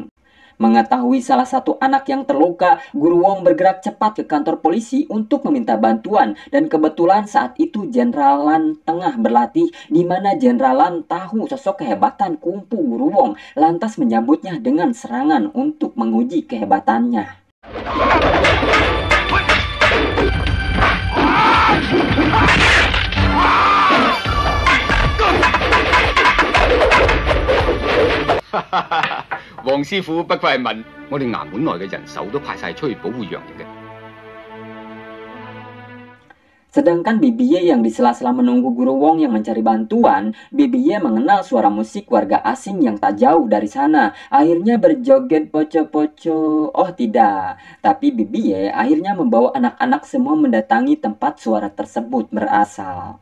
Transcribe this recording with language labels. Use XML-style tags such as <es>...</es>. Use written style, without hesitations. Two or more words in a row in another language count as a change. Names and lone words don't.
<id>Mengetahui salah satu anak yang terluka, Guru Wong bergerak cepat ke kantor polisi untuk meminta bantuan, dan kebetulan saat itu Jenderal Lan tengah berlatih, di mana Jenderal Lan tahu sosok kehebatan kungfu Guru Wong, lantas menyambutnya dengan serangan untuk menguji kehebatannya.</id> <yue>黃師傅不愧係問，我哋衙門內嘅人手都派晒出去保護楊瑩嘅。</yue> <id>Sedangkan Bibi Ye yang di sela-sela menunggu Guru Wong yang mencari bantuan, Bibi Ye mengenal suara musik warga asing yang tak jauh dari sana. Akhirnya berjoget poco-poco. Oh tidak, tapi Bibi Ye akhirnya membawa anak-anak semua mendatangi tempat suara tersebut berasal.</id>